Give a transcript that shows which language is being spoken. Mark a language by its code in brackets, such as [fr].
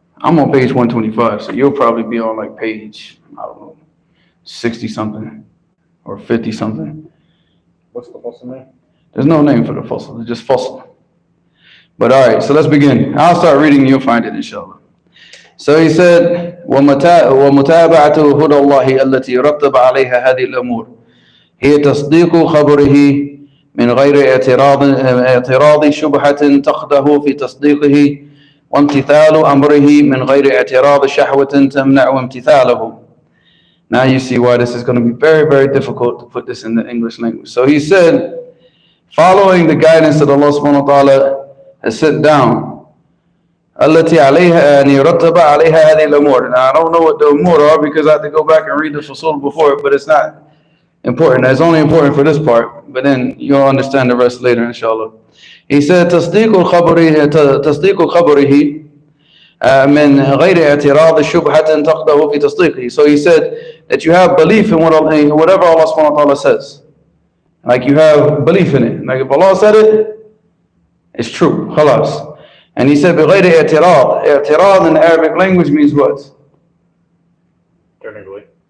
[en] I'm on page 125, so you'll probably be on page, 60 something or 50 something. What's the fasl name? There's no name for the fasl, it's just fasl. But all right, so let's begin. I'll start reading, you'll find it, inshallah. [ar] So he said, وَمُتَابَعَةُ هُدَى اللَّهِ الَّتِي رَتَّبَ عَلَيْهَا هَذِهِ الْأَمُورِ هي تصديق خبره من غير اعتراض شبهة تقده في تصديقه وامتثال أمره من غير اعتراض شهوة تمنع امتثاله. [en] Now you see why this is going to be very, very difficult to put this in the English language. So he said, following the guidance that Allah subhanahu wa ta'ala has set down, [ar] التي عليها أن يرتب عليها هذه الأمور. [en] Now I don't know what the umur are because I have to go back and read the fusul before it, but it's not important. It's only important for this part, but then you'll understand the rest later, inshallah. He said, [ar] تصديق خبره من غير اعتراض شبهة تقده في تصديقه. [en] So he said that you have belief in whatever Allah subhanahu wa ta'ala says. Like you have belief in it. Like if Allah said it, it's true. خلاص. And he said [ar] بغير اعتراض. [en] اعتراض in the Arabic language means what? Turning away.